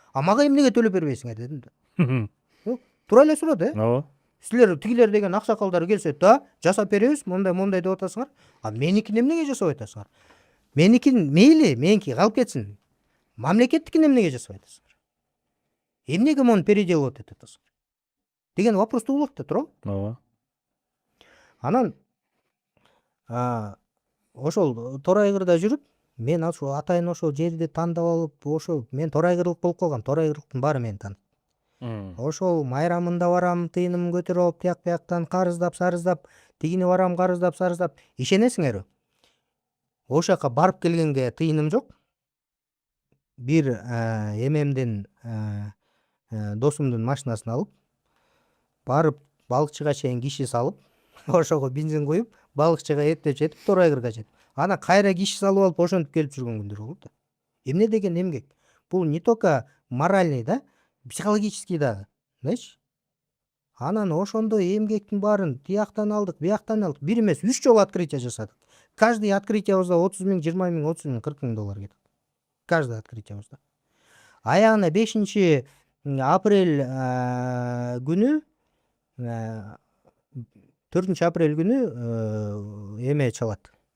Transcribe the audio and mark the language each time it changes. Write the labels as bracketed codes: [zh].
[ky] А мага эмнеге төлөп бербейсиңер дедим да. Туура эле сурады, Ооба. Силер тигилер деген аксакалдар келсе, да, жасап беребиз, мондай деп атасыңар. А меникин эмнеге жасап атасыңар? Меникин мейли, меники калып кетсин. Мамлекеттикин эмнеге жасап атасыңар? Эмнеге мону переделывать этип атасыңар? Деген вопрос туулат да, туурабы? Ооба. Анан ошол Торайгырда жүрүп, мен ошо атайын ошол жерди тандап алып, ошо мен Торайгырлык болуп калгам. Торайгырлыктын баары мени таанат. Ошол майрамында барам, тыйынымды көтөрүп алып, тияктан карыздап, сарыздап, тигини барам, карыздап, сарыздап. Ишенесиңерби? Ошол жака барып келгенге тыйыным жок. Бир эмемдин досумдун машинасын алып, барып балыкчыга чейин киши салып, ошого бензин куюп, балыкчыга эптеп жетип, Торайгырга жетип. Анан кайра киши салып алып, ошентип келип жүргөн күндөр болот да. Эмне деген эмгек? Бул [ru] не только моральный [ky] да, [ru] психологический [ky] дагы, [ru] знаешь? [ky] Анан ошондо эмгектин баарын тияктан алдык, бияктан алдык. Бир эмес, 3 жолу открытие жасадык. Каждый открытиябызда 30 000, 20 000, 30 000, 40 000 доллар кетет. Каждый открытиябызда. Аягына 5 апрель күнү 4 апрель күнү эме чалат.